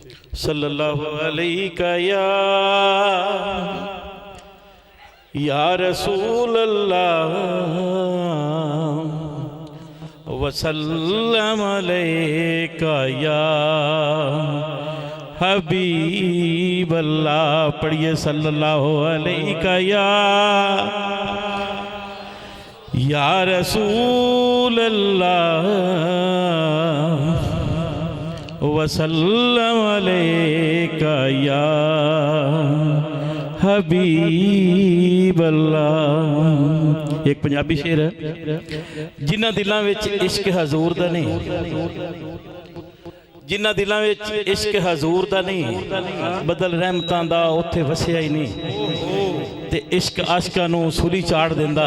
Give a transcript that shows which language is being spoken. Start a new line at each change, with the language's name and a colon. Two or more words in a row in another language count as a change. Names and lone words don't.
Arabic: صلى الله عليه يا رسول الله وسلم عليك يا حبيب الله. پڑھیے صلى الله عليك يا رسول الله وسلم عليك يا حبيب الله.
Urdu: ایک پنجابی شعر ہے,
Punjabi: جنہاں دلوں میں عشق حضور دا نہیں، جنہاں دلوں میں عشق حضور دا نہیں، بدل رحمتاں دا اوتھے وسیا ہی نہیں، تے عشق عاشقاں نوں سولی چاڑھ دیندا.